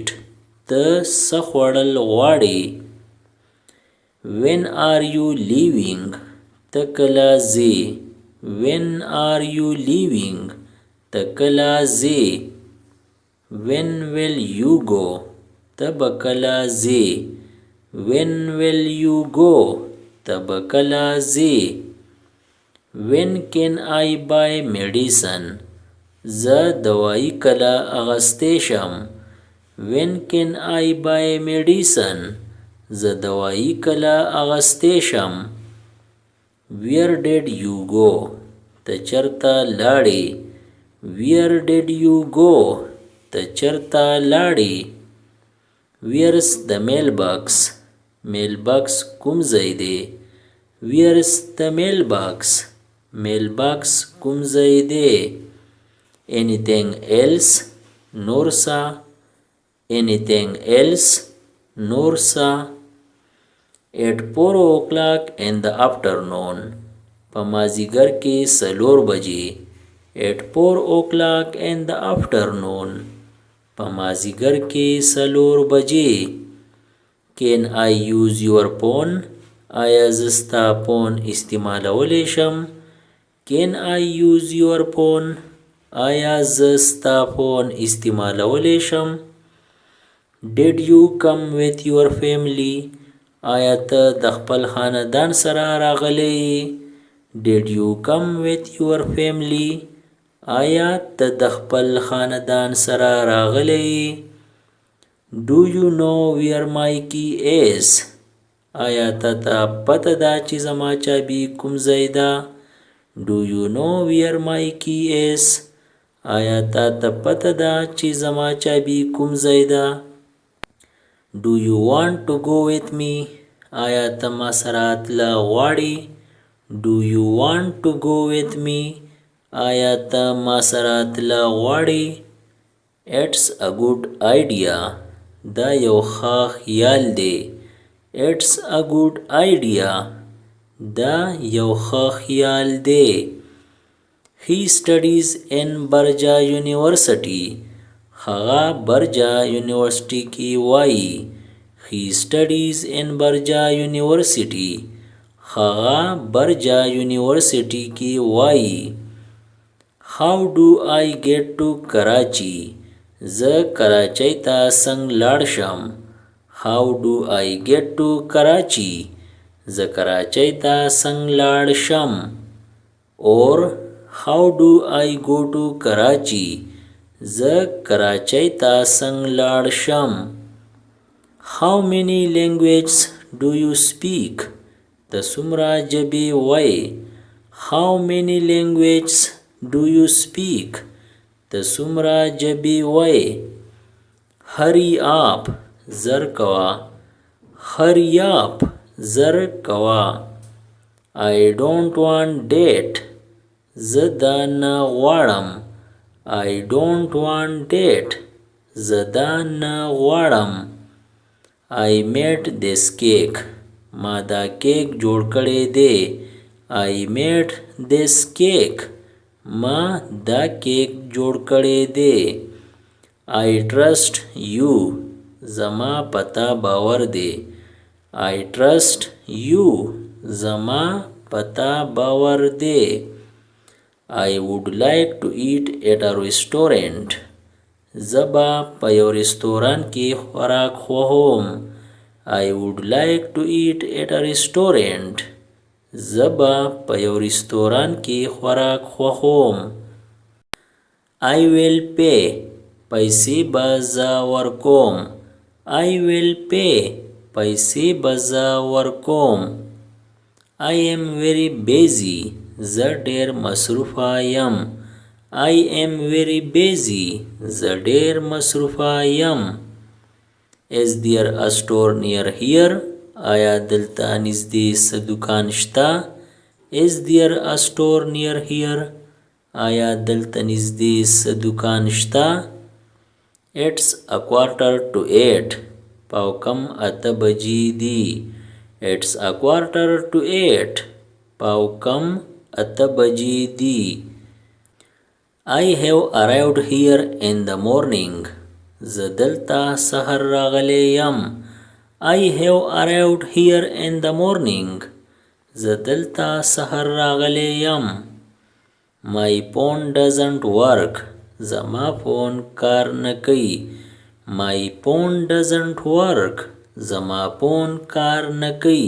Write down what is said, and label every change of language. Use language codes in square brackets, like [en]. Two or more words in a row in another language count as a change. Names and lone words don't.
[ps] ته څه خوړل غواړې؟ [en] When are you leaving? [ps] ته کله ځې؟ [en] When are you leaving? [ps] ته کله ځې؟ [en] When will you go? [ps] ته به کله ځې؟ [en] When will you go? [ps] ته به کله ځې؟ [en] When can I buy medicine? [ps] زه دوايي کله اغستی شم؟ [en] When can I buy medicine? [ps] زه دوايي کله اغستی شم؟ [en] Where did you go? [ps] ته چرته لاړې؟ [en] Where did you go? [ps] ته چرته لاړې؟ [en] Where's the mailbox? [ps] mailbox کوم ځای دی؟ [en] Where's the mailbox? [ps] mailbox کوم ځای دی؟ [en] Anything else? [ps] نور څه؟ [en] Anything else? [ps] نور څه؟ [en] At 4 o'clock in the afternoon. [ps] په مازدیګر کې 4 بجې. [en] At 4 o'clock in the afternoon. [ps] په مازدیګر کې 4 بجې. [en] Can I use your phone? [ps] آیا زه ستا فون استعمالولی شم؟ [en] Can I use your phone? [ps] آیا زه ستا فون استعمالولی شم؟ [en] Did you come with your family? [ps] آیا ته د خپل خاندان سره راغلی؟ [en] Did you come with your family? [ps] آیا ته د خپل خاندان سره راغلی؟ [en] Do you know where my key is? [ps] آیا ته پته ده چې زما چابي کوم ځای ده؟ [en] Do you know where my key is? [ps] آیا ته پته ده چې زما چابي کوم ځای ده؟ [en] Do you want to go with me? [ps] آیا ته ما سره تله غواړې؟ [en] Do you want to go with me? [ps] آیا ته ما سره تله غواړې؟ [en] It's a good idea. [ps] دا یو ښه خیال دی. [en] It's a good idea. [ps] دا یو ښه خیال دی. [en] He studies in Barja University. [ps] هغه برجا یونیورسټي کې وایي. [en] He studies in Barja University. [ps] هغه برجا یونیورسټي کې وایي. [en] How do I get to Karachi? [ps] زه کراچۍ ته څنګه لاړ شم؟ [en] How do I get to Karachi? [ps] زه کراچۍ ته څنګه لاړ شم؟ [en] Or how do I go to Karachi? [ps] زه کراچۍ ته څنګه لاړ شم؟ [en] How many languages do you speak? [ps] ته څومره ژبې وایې؟ [en] How many languages do you speak? [ps] ته څومره ژبې وایې؟ [en] Hurry up. [ps] زر کوه. [en] Hurry up. [ps] زر کوه. [en] I don't want that. [ps] زه دا نه غواړم. [en] I don't want that. [ps] زه دا نه غواړم. [en] I made this cake. [ps] ما دا کیک جوړ کړی دی. [en] I made this cake. [ps] ما دا کیک جوړ کړی دی. [en] I trust you. [ps] زما پتا باور دی. [en] I trust you. [ps] زما پتا باور دی. [en] I would like to eat at a restaurant. [ps] زبا په یو رستوران کې خوراک خوښوم. [en] I would like to eat at a restaurant. [ps] زبا په یو رستوران کې خوراک خوښوم. [en] I will pay. [ps] پیسې به زه ورکوم. [en] I will pay. [ps] پیسې به زه ورکوم. [en] I am very busy. [ps] زه ډېر مصروفه یم. [en] I am very busy. [ps] زه ډېر مصروفه یم. [en] Is there a store near here? [ps] آیا دلته نږدې څه دکان شته؟ [en] Is there a store near here? [ps] آیا دلته نږدې څه دکان شته؟ [en] It's 7:45. [ps] پاو کم 8 بجې دي. [en] It's 7:45. [ps] پاو کم 8 بجې دي. [en] I have arrived here in the morning. [ps] زه دلته سحر راغلی یم. [en] I have arrived here in the morning. [ps] زه دلته سحر راغلی یم. [en] My phone doesn't work. [ps] زما فون کار نه کوي. [en] My phone doesn't work. [ps] زما فون کار نه کوي.